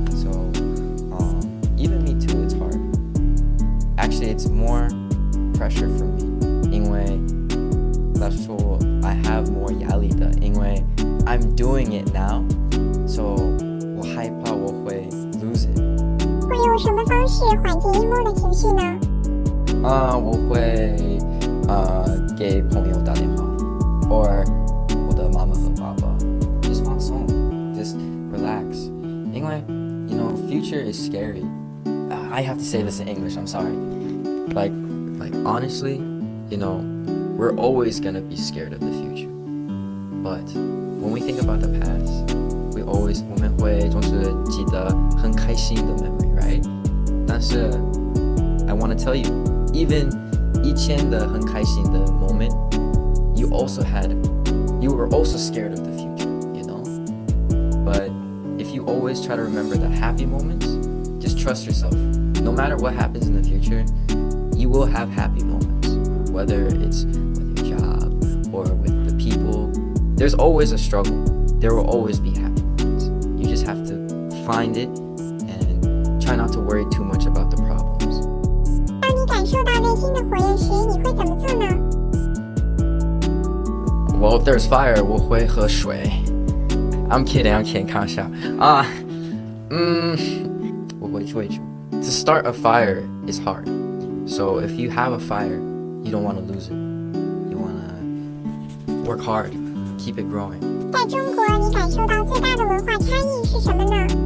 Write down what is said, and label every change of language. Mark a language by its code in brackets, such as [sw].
[en] So even me too, it's hard. Actually, it's more pressure for me， [zh] 因为老实说 [en] I have more [zh] 压力的，因为 [en] I'm doing it now， so [zh] 我害怕我会 [en] lose it。 [zh] 会用什么方式缓解 emo 的情绪呢？我会给朋友打电话 or 我的妈妈和爸爸 just 放松 [en] just relax， [zh] 因为 [en] future is scary。 I have to say this in English, I'm sorry. Like honestly, we're always gonna be scared of the future, but when we think about the past, [zh] 我们会总是记得很开心的 [en] memory, right? 但是 I want to tell you, even [zh] 以前的很开心的 [en] moment, you were also scared of the future, But if you always try to remember the happy moments, just trust yourself. No matter what happens in the future, you will have happy moments. Whether it's with your job or with the people, there's always a struggle. There will always be happy moments. You just have to find it and try not to worry too much about the problems. [zh] 当你感受到内心的火焰时，你会怎么做呢？ [en] Well, if there's fire, [zh] 我会喝水。 [en] I'm kidding, [zh] 开玩笑啊。我会追逐。 [en] To start a fire is hard. So if you have a fire, you don't want to lose it. You want to work hard, keep it growing. [zh] 在中国，你感受到最大的文化差异是什么呢？